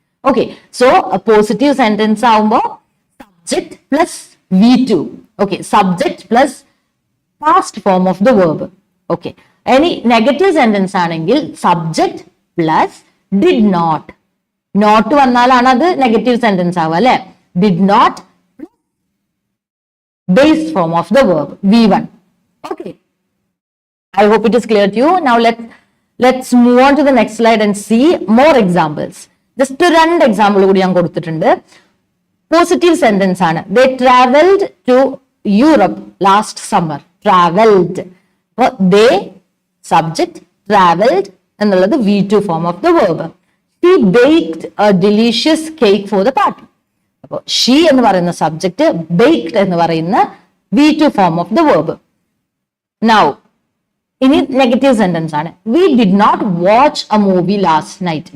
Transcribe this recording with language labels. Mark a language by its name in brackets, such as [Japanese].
[Malayalam] Okay, so positive sentence ആവുമ്പോ subject plus V2. [English] Okay, subject plus past form of the verb. [Malayalam] Okay, ഇനി negative sentence ആണെങ്കിൽ [English] Subject plus did not. [Malayalam] Not വന്നാലാണ് അത് negative sentence ആവുക അല്ലെ? [English] Did not base form of the verb V1. Okay, I hope it is clear to you. Now let's move on to the next slide and see more examples. [Malayalam] Just രണ്ട് example കൂടി ഞാൻ കൊടുത്തിട്ടുണ്ട്. Positive sentence ആണ്. [English] They traveled to Europe last summer. Traveled. They subject, traveled എന്നുള്ളത് V2 form of the verb. She baked a delicious cake for the party. [Malayalam] അപ്പോൾ she എന്ന് പറയുന്ന subject, baked എന്ന് പറയുന്ന V2 form of the verb. Now ഇനി negative sentence ആണ്. [English] We did not watch a movie last night.